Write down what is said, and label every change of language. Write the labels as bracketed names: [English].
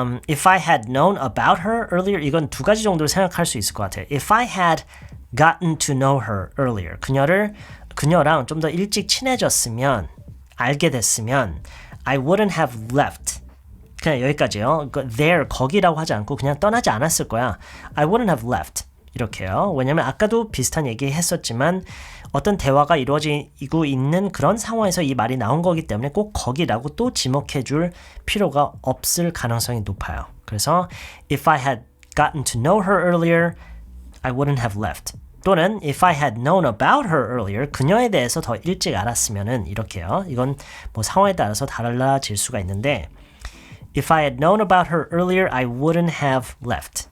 [English] If I had known about her earlier, [Korean] 이건 두 가지 정도로 생각할 수 있을 것 같아요. [English] If I had gotten to know her earlier, [Korean] 그녀랑 좀 더 일찍 친해졌으면, 알게 됐으면, [English] I wouldn't have left. [Korean] 그냥 여기까지요. there, 거기라고 하지 않고 그냥 떠나지 않았을 거야. [English] I wouldn't have left. [Korean] 이렇게요. 왜냐면 아까도 비슷한 얘기 했었지만 어떤 대화가 이루어지고 있는 그런 상황에서 이 말이 나온 거기 때문에 꼭 거기라고 또 지목해 줄 필요가 없을 가능성이 높아요. 그래서 [English] If I had gotten to know her earlier, I wouldn't have left. [Korean] 또는 [English] If I had known about her earlier, [Korean] 그녀에 대해서 더 일찍 알았으면은 이렇게요. 이건 뭐 상황에 따라서 달라질 수가 있는데 [English] If I had known about her earlier, I wouldn't have left.